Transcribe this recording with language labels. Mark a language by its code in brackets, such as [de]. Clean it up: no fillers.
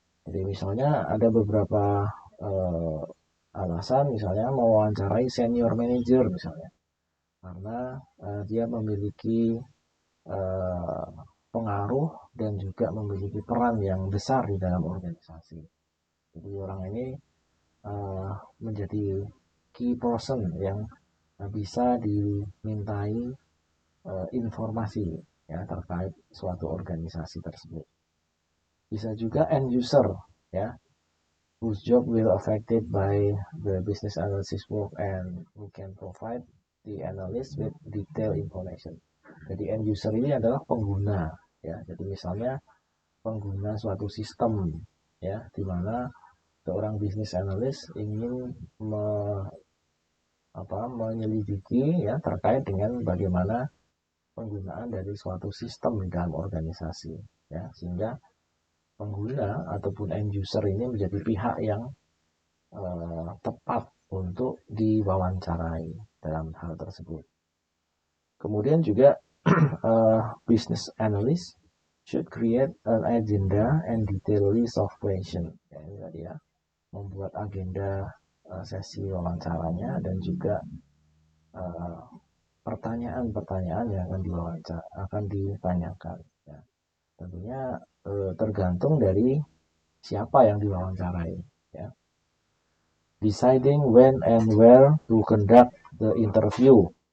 [id] Jadi misalnya ada beberapa alasan, misalnya mewawancarai senior manager misalnya karena dia memiliki pengaruh dan juga memiliki peran yang besar di dalam organisasi. Jadi orang ini menjadi key person yang bisa dimintai informasi ya terkait suatu organisasi tersebut. Bisa juga [en] end user ya, whose job will affected by the business analysis work and who can provide the analyst with detailed information. [id] Jadi end user ini adalah pengguna ya. Jadi misalnya pengguna suatu sistem ya, di mana seorang business analyst ingin menyelidiki ya terkait dengan bagaimana penggunaan dari suatu sistem di dalam organisasi ya, sehingga pengguna ataupun end user ini menjadi pihak yang tepat untuk diwawancarai dalam hal tersebut. Kemudian juga [en] business analyst should create an agenda and detailed list of questions. [id] Ya, ini tadi ya, membuat agenda sesi wawancaranya dan juga pertanyaan-pertanyaan yang akan ditanyakan. Ya. Tentunya tergantung dari siapa yang diwawancarai. Ya. [en] Deciding when and where to conduct the interview.